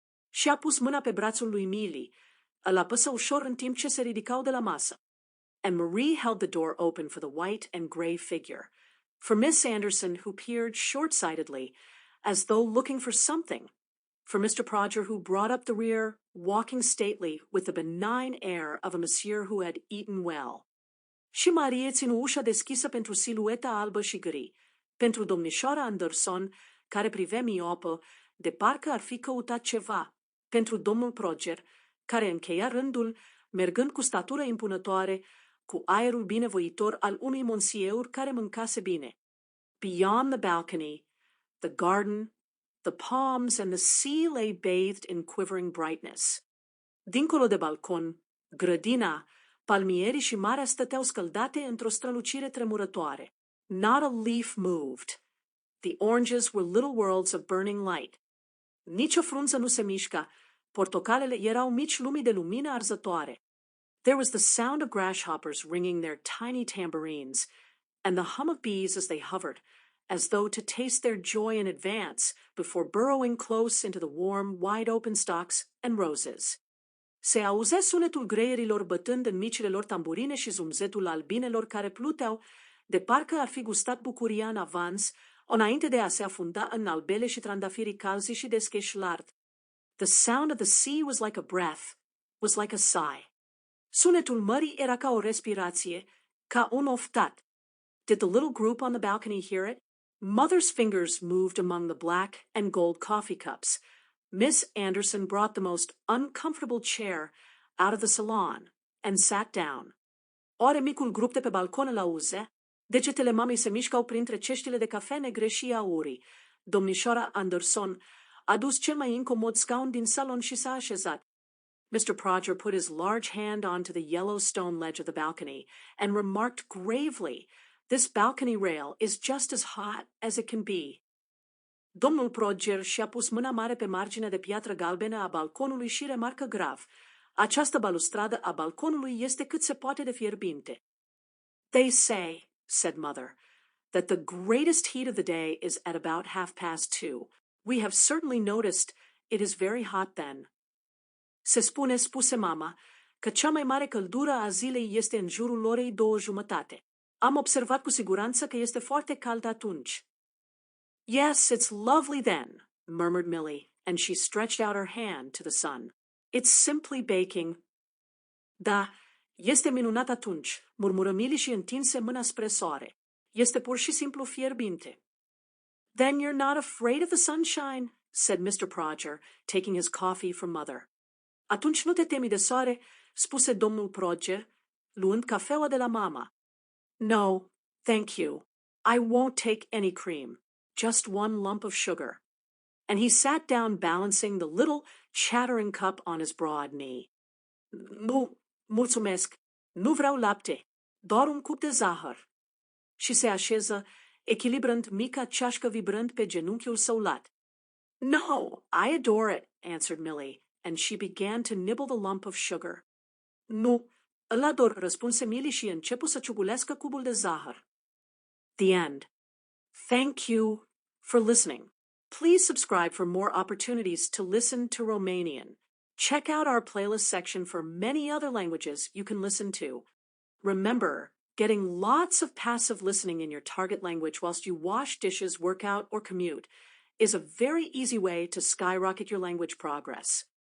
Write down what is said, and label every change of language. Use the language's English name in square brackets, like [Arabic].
[Romanian] Și-a pus mâna pe brațul lui Millie, îl apăsă ușor în timp ce se ridicau de la masă. [English] And Marie held the door open for the white and gray figure, for Miss Anderson, who peered short-sightedly, as though looking for something, for Mr. Prodger, who brought up the rear, walking stately, with the benign air of a monsieur who had eaten well. [Romanian] Și Marie ținu ușa deschisă pentru silueta albă și gri, pentru domnișoara Anderson, care privea miopă, de parcă ar fi căutat ceva, pentru domnul Prodger, care încheia rândul, mergând cu statură impunătoare, cu aerul binevoitor al unui monsieur care mâncase bine. [English] Beyond the balcony, the garden, the palms and the sea lay bathed in quivering brightness. [Romanian] Dincolo de balcon, grădina, palmierii și marea stăteau scăldate într-o strălucire tremurătoare. [English] Not a leaf moved. The oranges were little worlds of burning light. [Romanian] Nici o frunză nu se mișca. Portocalele erau mici lumii de lumină arzătoare. [English] There was the sound of grasshoppers ringing their tiny tambourines, and the hum of bees as they hovered, as though to taste their joy in advance before burrowing close into the warm, wide-open stalks and roses. [Romanian] Se auzea sunetul greierilor bătând în micile lor tamburine și zumzetul albinelor care pluteau, de parcă ar fi gustat bucuria în avans, înainte de a se afunda în albele și trandafirii calzi și deschiși lart. [English] The sound of the sea was like a breath, was like a sigh. [Romanian] Sunetul mării era ca o respirație, ca un oftat. [English] Did the little group on the balcony hear it? Mother's fingers moved among the black and gold coffee cups. Miss Anderson brought the most uncomfortable chair out of the salon and sat down. [Romanian] Ore micul grup de pe balcon îl auze? Degetele mamei se mișcau printre ceștile de cafea negre și aurii. Domnișoara Anderson a dus cel mai incomod scaun din salon și s-a așezat. [English] Mr. Prodger put his large hand onto the yellow stone ledge of the balcony and remarked gravely, "This balcony rail is just as hot as it can be." [Romanian] Domnul Prodger și-a pus mâna mare pe marginea de piatră galbenă a balconului și remarcă grav, "Această balustradă a balconului este cât se poate de fierbinte." [English] "They say," said Mother, "that the greatest heat of the day is at about 2:30. We have certainly noticed it is very hot then." [Romanian] "Se spune," spuse mama, "că cea mai mare căldură a zilei este în jurul orei 2:30. Am observat cu siguranță că este foarte cald atunci." [English] "Yes, it's lovely then," murmured Millie, and she stretched out her hand to the sun. "It's simply baking." [Romanian] "Da, este minunat atunci," murmură Millie și întinse mâna spre soare. "Este pur și simplu fierbinte." [English] "Then you're not afraid of the sunshine," said Mr. Prodger, taking his coffee from Mother. [Romanian] "Atunci nu te temi de soare," spuse domnul Prodger, luând cafeaua de la mama. [English] "No, thank you. I won't take any cream. Just one lump of sugar." And he sat down balancing the little chattering cup on his broad knee. [Romanian] "Nu, mulțumesc. Nu vreau lapte. Doar un cup de zahăr." Și se așeză, echilibrând mica ceașcă vibrând pe genunchiul său lat. [English] "No, I adore it," answered Millie, and she began to nibble the lump of sugar. [Romanian] "Nu, îl ador," răspunse Millie și începu să ciugulească cubul de zahăr. [English] The end. Thank you for listening. Please subscribe for more opportunities to listen to Romanian. Check out our playlist section for many other languages you can listen to. Remember, getting lots of passive listening in your target language whilst you wash dishes, work out, or commute is a very easy way to skyrocket your language progress.